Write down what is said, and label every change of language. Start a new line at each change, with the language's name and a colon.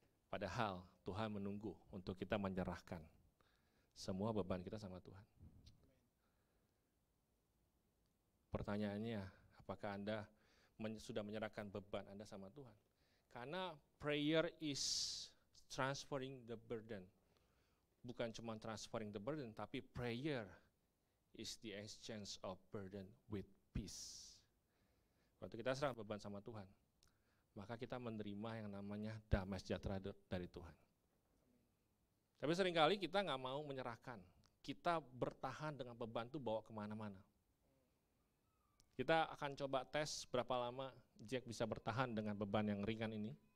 Indonesian: Padahal Tuhan menunggu untuk kita menyerahkan semua beban kita sama Tuhan. Pertanyaannya, apakah Anda sudah menyerahkan beban Anda sama Tuhan? Karena
English: prayer is transferring the burden.
Indonesian: Bukan cuma
English: transferring the burden,
Indonesian: tapi
English: prayer is the exchange of burden with peace.
Indonesian: Waktu kita serah beban sama Tuhan, maka kita menerima yang namanya damai sejahtera dari Tuhan. Tapi seringkali kita nggak mau menyerahkan. Kita bertahan dengan beban itu bawa kemana-mana. Kita akan coba tes berapa lama Jack bisa bertahan dengan beban yang ringan ini.